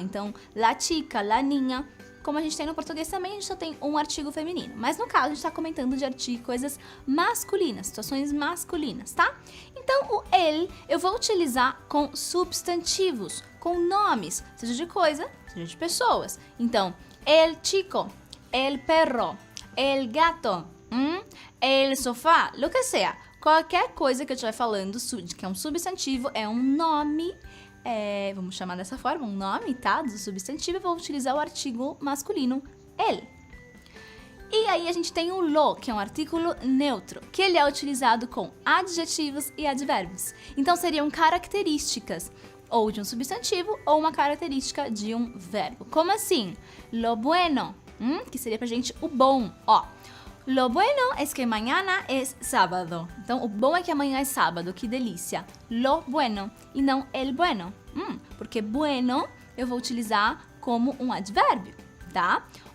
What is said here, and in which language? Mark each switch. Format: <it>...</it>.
<pt>Então,</pt> <es>la chica, la niña.</es> <pt>Como a gente tem no português também, a gente só tem um artigo feminino. Mas no caso, a gente está comentando de coisas masculinas, situações masculinas, tá? Então, o el eu vou utilizar com substantivos, com nomes, seja de coisa, seja de pessoas. Então,</pt> <es>el chico, el perro, el gato, el sofá, lo que sea.</es> <pt>Qualquer coisa que eu estiver falando, que é um substantivo, é um nome, vamos chamar dessa forma, um nome, tá? Do substantivo, eu vou utilizar o artigo masculino, el. E aí a gente tem o lo, que é um artículo neutro, que ele é utilizado com adjetivos e advérbios. Então seriam características ou de um substantivo ou uma característica de um verbo. Como assim?</pt> <es>Lo bueno,</es> <pt>que seria pra gente o bom, ó.</pt> <es>Lo bueno es que mañana es sábado.</es> <pt>Então, o bom é que amanhã é sábado, que delícia.</pt> <es>Lo bueno</es> <pt>e não</pt> <es>el bueno.</es> <pt>Porque bueno eu vou utilizar como um advérbio, tá?</pt>